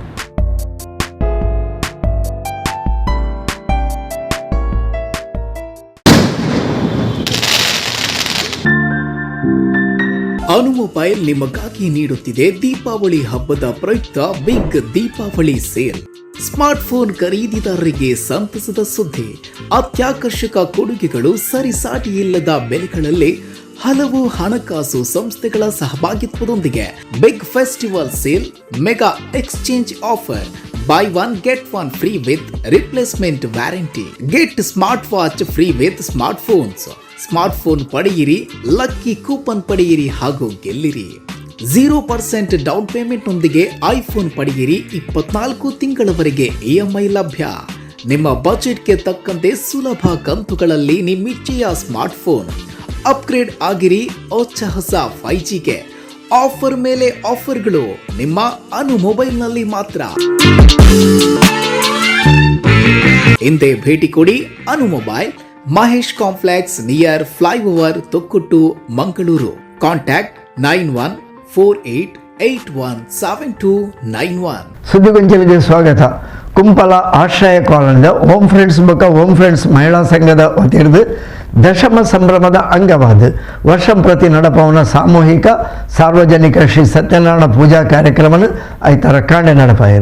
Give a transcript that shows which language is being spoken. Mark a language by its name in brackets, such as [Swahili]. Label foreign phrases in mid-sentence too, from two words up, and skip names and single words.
[Kannada] ಅನುಮೊಬೈಲ್ ನಿಮಗಾಗಿ ನೀಡುತ್ತಿದೆ ದೀಪಾವಳಿ ಹಬ್ಬದ ಪ್ರಯುಕ್ತ [English] big Deepavali sale. [Kannada] ಸ್ಮಾರ್ಟ್ಫೋನ್ ಖರೀದಿದಾರರಿಗೆ ಸಂತಸದ ಸುದ್ದಿ. ಅತ್ಯಾಕರ್ಷಕ ಕೊಡುಗೆಗಳು, ಸರಿಸಾಟಿಯಿಲ್ಲದ ಬೆಲೆಗಳಲ್ಲಿ ಹಲವು ಹಣಕಾಸು ಸಂಸ್ಥೆಗಳ ಸಹಭಾಗಿತ್ವದೊಂದಿಗೆ [English] big festival sale, mega exchange offer, buy one get one free with replacement warranty, get smart watch free with smartphones, [Kannada] ಸ್ಮಾರ್ಟ್ಫೋನ್ ಪಡೆಯಿರಿ, ಲಕ್ಕಿ ಕೂಪನ್ ಪಡೆಯಿರಿ ಹಾಗೂ ಗೆಲ್ಲಿರಿ. 0% [English] down payment [Kannada] ನೊಂದಿಗೆ ಐಫೋನ್ ಪಡೆಯಿರಿ, 24 ತಿಂಗಳವರೆಗೆ EMI ಲಭ್ಯ. ನಿಮ್ಮ ಬಜೆಟ್ಗೆ ತಕ್ಕಂತೆ ಸುಲಭ ಕಂತುಗಳಲ್ಲಿ ನಿಮ್ಮಿಚ್ಛೆಯ [English] smartphone upgrade [Kannada] ಆಗಿರಿ. ಹೊಸ 5Gಗೆ ಆಫರ್ ಮೇಲೆ ಆಫರ್ಗಳು ನಿಮ್ಮ ಅನು ಮೊಬೈಲ್ನಲ್ಲಿ ಮಾತ್ರ. ಹಿಂದೆ ಭೇಟಿ ಕೊಡಿ ಅನು ಮೊಬೈಲ್, ಮಹೇಶ್ ಕಾಂಪ್ಲೆಕ್ಸ್ [English] near flyover, [Kannada] ತೊಕ್ಕೊಟ್ಟು, ಮಂಗಳೂರು. ಕಾಂಟ್ಯಾಕ್ಟ್ 9148817291. ಸುದ್ದಿಗೊಂಚಲಿಗೆ ಸ್ವಾಗತ. [Tulu] ಕುಂಪಲ ಆಶ್ರಯ ಕಾಲೋನಿದ ಹೋಮ್ ಫ್ರೆಂಡ್ಸ್ ಬೊಕ್ಕ ಹೋಮ್ ಫ್ರೆಂಡ್ಸ್ ಮಹಿಳಾ ಸಂಘದ ವತಿರ್ದು ದಶಮ ಸಂಭ್ರಮದ ಅಂಗವಾದ ವರ್ಷಂ ಪ್ರತಿ ನಡಪವನ ಸಾಮೂಹಿಕ ಸಾರ್ವಜನಿಕ ಶ್ರೀ ಸತ್ಯನಾರಾಯಣ ಪೂಜಾ ಕಾರ್ಯಕ್ರಮ ಐತರ ಕಾಂಡೆ ನಡಪಾಯರು.